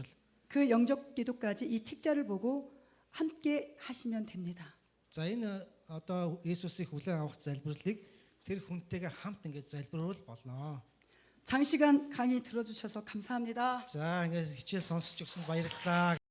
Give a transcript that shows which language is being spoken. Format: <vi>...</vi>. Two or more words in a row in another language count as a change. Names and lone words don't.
<ko>그 영접 기도까지 이 책자를 보고 함께 하시면 됩니다.</ko> <mn>За энэ одоо Иесусыг хүлээн авах залбиралыг тэр хүнтэйгээ хамт ингэж залбируул болно.</mn> <ko>장시간 강의 들어주셔서 감사합니다.</ko> <mn>За ингэж хичээл сонсч өгсөнд баярлалаа.</mn>